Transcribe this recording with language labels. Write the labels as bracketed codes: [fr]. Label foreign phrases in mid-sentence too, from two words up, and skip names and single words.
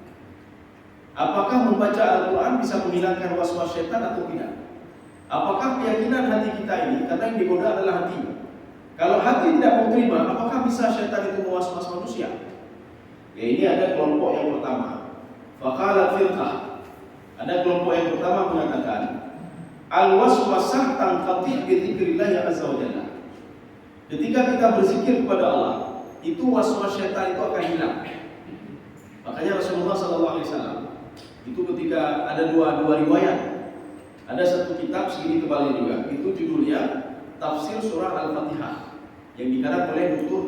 [id] Apakah membaca Al-Quran bisa menghilangkan was-was setan atau tidak? Apakah keyakinan hati kita ini, karena yang digoda adalah hati. Kalau hati tidak mau terima, apakah bisa setan itu mewas-was manusia? Ya, ini ada kelompok yang pertama. [ar] Faqalat firqah. [id] Ada kelompok yang pertama mengatakan, [ar] al-waswasah tanqati' bi dzikrillah azza wa jalla. [id] Ketika kita berzikir kepada Allah, itu was-was setan itu akan hilang. Makanya Rasulullah SAW itu ketika ada dua riwayat, ada satu kitab segini tebalnya juga, itu judulnya Tafsir Surah Al-Fatihah yang dikarang oleh Dr.